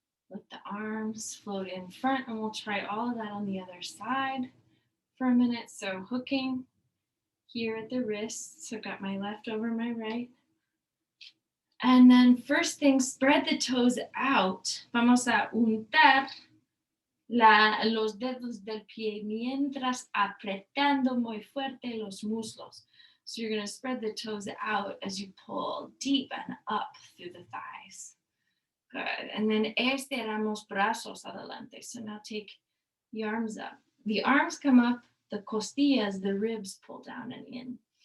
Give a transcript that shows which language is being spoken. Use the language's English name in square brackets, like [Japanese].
[English] Let the arms float in front, and we'll try all of that on the other side for a minute. So hooking here at the wrists. So got my left over my right. And then first thing, spread the toes out. [Spanish] Vamos a untar los dedos del pie mientras apretando muy fuerte los muslos. [English] So you're going to spread the toes out as you pull deep and up through the thighs. Good. And then [Spanish] estiramos brazos adelante. [English] So now take the arms up. The arms come up, the costillas, the ribs pull down and in.